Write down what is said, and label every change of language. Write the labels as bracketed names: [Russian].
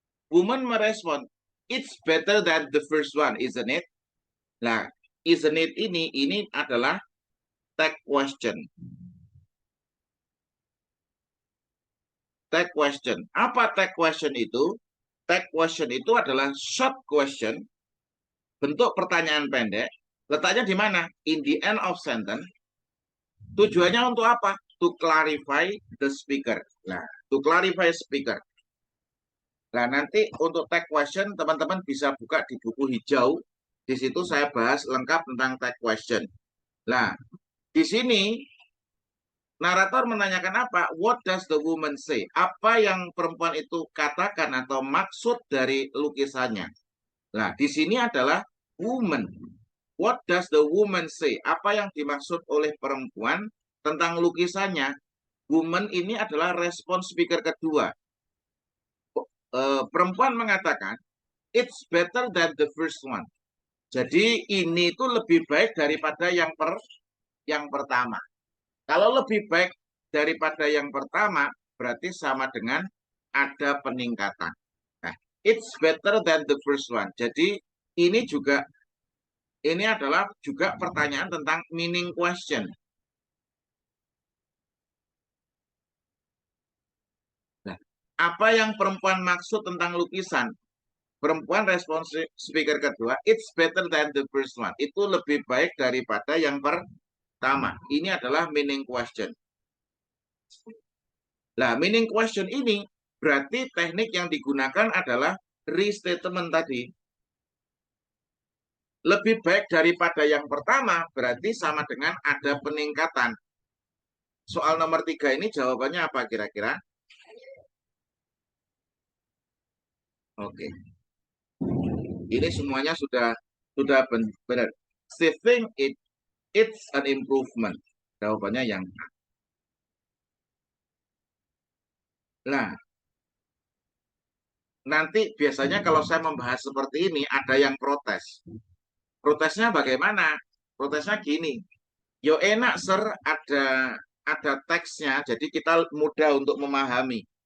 [English] woman [Indonesian] merespon, [English] it's better than the first one, isn't it? [Indonesian] Nah, isn't it ini adalah tag question. Tag question. Apa tag question itu? Tag question itu adalah short question, bentuk pertanyaan pendek. Letaknya di mana? [English] In the end of sentence. [Indonesian] Tujuannya untuk apa? [English] To clarify the speaker. Nah, to clarify speaker. [Indonesian] Nah, nanti untuk tag question, teman-teman bisa buka di buku hijau. Di situ saya bahas lengkap tentang tag question. Nah, di sini narator menanyakan apa? [English] What does the woman say? [Indonesian] Apa yang perempuan itu katakan atau maksud dari lukisannya? Nah, di sini adalah [English] woman. What does the woman say? [Indonesian] Apa yang dimaksud oleh perempuan tentang lukisannya? Woman ini adalah respon speaker kedua. Perempuan mengatakan, [English] it's better than the first one. [Indonesian] Jadi ini itu lebih baik daripada yang pertama. Kalau lebih baik daripada yang pertama, berarti sama dengan ada peningkatan. [English] Nah, it's better than the first one. [Indonesian] Jadi ini adalah juga pertanyaan tentang meaning question. Nah, apa yang perempuan maksud tentang lukisan? Perempuan respon speaker kedua, [English] it's better than the first one. [Indonesian] Itu lebih baik daripada yang pertama. Ini adalah meaning question. Nah, meaning question ini berarti teknik yang digunakan adalah restatement tadi. Lebih baik daripada yang pertama berarti sama dengan ada peningkatan. Soal nomor 3 ini jawabannya apa kira-kira? Oke. Ini semuanya sudah benar. [English] They think it's an improvement. [Indonesian] Jawabannya yang A. Nah, nanti biasanya kalau saya membahas seperti ini ada yang protes. Protesnya bagaimana? Protesnya gini. Yo enak sir, ada teksnya, jadi kita mudah untuk memahami.